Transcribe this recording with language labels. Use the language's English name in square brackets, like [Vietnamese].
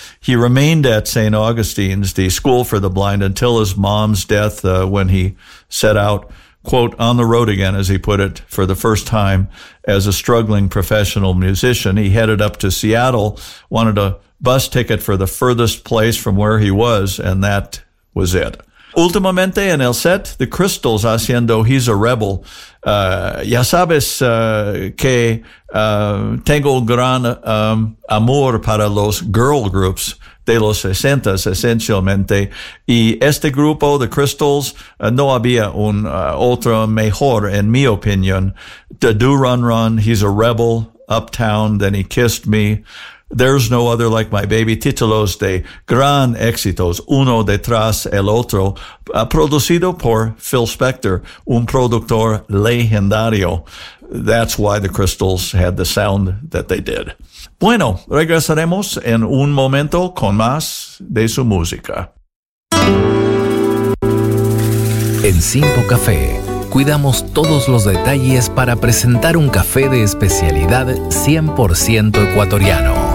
[English] He remained at St. Augustine's, the school for the blind, until his mom's death when he set out, quote, on the road again, as he put it, for the first time as a struggling professional musician. He headed up to Seattle, wanted a bus ticket for the furthest place from where he was, and that was it. [Spanish] Últimamente en el set, The Crystals haciendo He's a Rebel. Ya sabes que tengo un gran amor para los girl groups de los 60s, esencialmente. Y este grupo, The Crystals, no había un otro mejor, en mi opinión. [English] The Do Run Run, He's a Rebel, Uptown, Then He Kissed Me. [Spanish] There's No Other Like My Baby, títulos de gran éxitos, uno detrás el otro, producido por Phil Spector, un productor legendario. [English] That's why the Crystals had the sound that they did. [Spanish] Bueno, regresaremos en un momento con más de su música. En Simpo Café, cuidamos todos los detalles para presentar un café de especialidad 100% ecuatoriano.